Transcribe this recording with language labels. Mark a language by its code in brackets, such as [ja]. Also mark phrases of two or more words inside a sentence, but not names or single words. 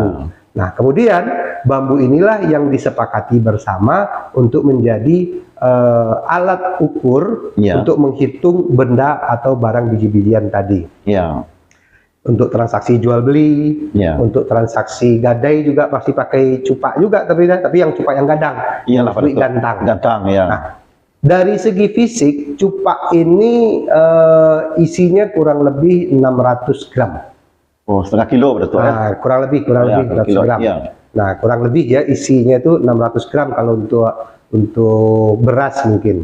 [id] Nah, kemudian bambu inilah yang disepakati bersama untuk menjadi alat ukur Ya. untuk menghitung benda atau barang biji-bijian tadi. Iya. Untuk transaksi jual beli, Ya. untuk transaksi gadai juga pasti pakai cupak juga, tapi yang cupak yang gadang, Iyalah Pak duit Datuk. gantang. Gantang, ya. Nah, dari segi fisik, cupak ini isinya kurang lebih 600 gram. Oh, setengah kilo Pak Datuk, ya. Nah, kurang lebih Ya, 600 kilo, gram. iya. Nah, kurang lebih ya isinya itu 600 gram kalau untuk beras mungkin.